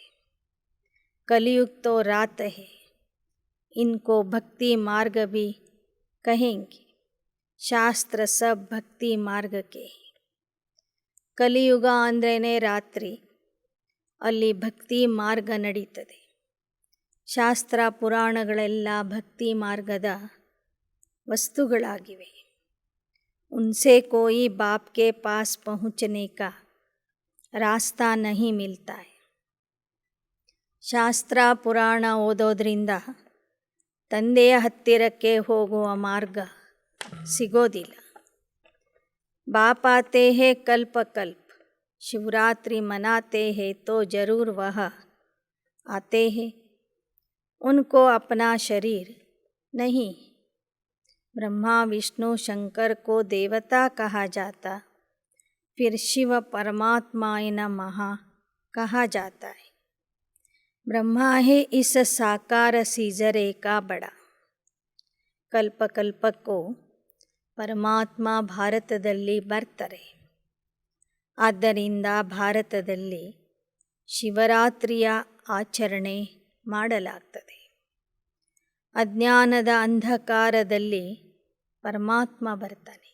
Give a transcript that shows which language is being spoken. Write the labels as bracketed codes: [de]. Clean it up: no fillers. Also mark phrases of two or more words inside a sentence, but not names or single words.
[hi] कलियुग तो रात है, इनको भक्ति मार्ग भी कहेंगे, शास्त्र सब भक्ति मार्गक्के. [kn] ಕಲಿಯುಗ ಅಂದ್ರೇ ರಾತ್ರಿ, ಅಲ್ಲಿ ಭಕ್ತಿ ಮಾರ್ಗ ನಡೀತದೆ. ಶಾಸ್ತ್ರ ಪುರಾಣಗಳೆಲ್ಲ ಭಕ್ತಿ ಮಾರ್ಗದ ವಸ್ತುಗಳಾಗಿವೆ. [hi] उनसे कोई बाप के पास पहुँचने का रास्ता नहीं मिलता है. [kn] ಶಾಸ್ತ್ರ ಪುರಾಣ ಓದೋದ್ರಿಂದ ತಂದೆಯ ಹತ್ತಿರಕ್ಕೆ ಹೋಗುವ ಮಾರ್ಗ ಸಿಗೋದಿಲ್ಲ. [hi] बाप आते हैं कल्प कल्प, शिवरात्रि मनाते हैं तो जरूर वह आते हैं. उनको अपना शरीर नहीं, ब्रह्मा विष्णु शंकर को देवता कहा जाता, फिर शिव परमात्माय नमः कहा जाता है. ब्रह्मा है इस साकार सीजरे का बड़ा. [kn] ಕಲ್ಪ ಕಲ್ಪಕ್ಕೂ ಪರಮಾತ್ಮ ಭಾರತದಲ್ಲಿ ಬರ್ತಾರೆ. ಆದ್ದರಿಂದ ಭಾರತದಲ್ಲಿ ಶಿವರಾತ್ರಿಯ ಆಚರಣೆ ಮಾಡಲಾಗ್ತದೆ. ಅಜ್ಞಾನದ ಅಂಧಕಾರದಲ್ಲಿ ಪರಮಾತ್ಮ ಬರ್ತಾನೆ.